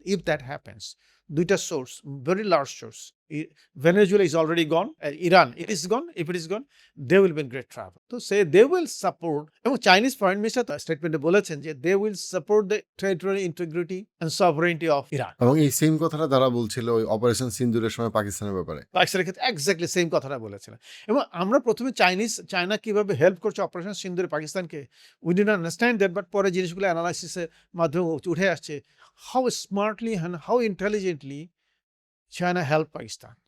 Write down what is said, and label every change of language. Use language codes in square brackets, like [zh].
[en] if that happens, [bn] দুইটা source, [en] Very large source, Venezuela is already gone, Iran, it is gone. If it is gone, they will be in great trouble. So say they will support, [bn] এবং Chinese foreign minister স্টেটমেন্টে বলেছেন যে [en] they will support the territorial integrity and sovereignty of Iran. [bn] এবং এই same কথাটা তারা বলছিল ওই অপারেশন সিন্দুরের সময় পাকিস্তানের ব্যাপারে। পাকিস্তানের ক্ষেত্রে এক্স্যাক্টলি সেম কথাটা বলেছিলেন। এবং আমরা প্রথমে চায়না কিভাবে হেল্প করছে অপারেশন সিন্দুরে পাকিস্তানকে, [en] we did not understand that, [bn] but পরে জিনিসগুলো অ্যানালাইসিসের মাধ্যমে উঠে আসছে [en] How smartly and how intelligently China help Pakistan.